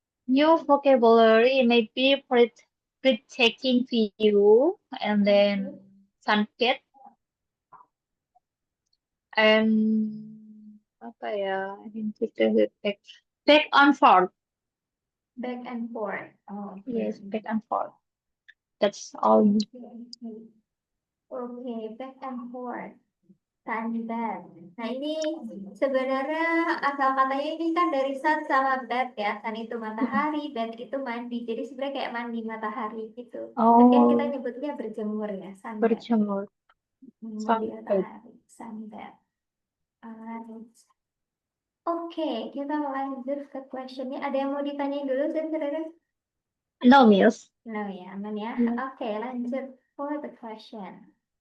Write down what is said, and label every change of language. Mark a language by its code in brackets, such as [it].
[en] new vocabulary, maybe breathtaking view, and then sunset, and [id] apa ya? [en] I think [id] kita [en] back and forth. Back and forth. Oh, okay. Yes, back and forth. That's all. Okay, okay, back and forth. Sunbed. [id] Nah, ini sebenarnya asal katanya ini kan dari sun sama bed ya. Sun itu matahari, bed itu mandi. Jadi sebenarnya kayak mandi matahari gitu. Tapi kan kita Oh, nyebutnya berjemur ya, sunbed. berjemur. Mandi [en] Sunbed. [id] matahari, sunbed. [en] Alright. [id] Oke, kita lanjut ke questionnya. Ada yang mau ditanyain dulu, Zendra? [en] No, Miss. [id] No ya, aman ya. [en] No. [id] Oke, lanjut [en] for the question.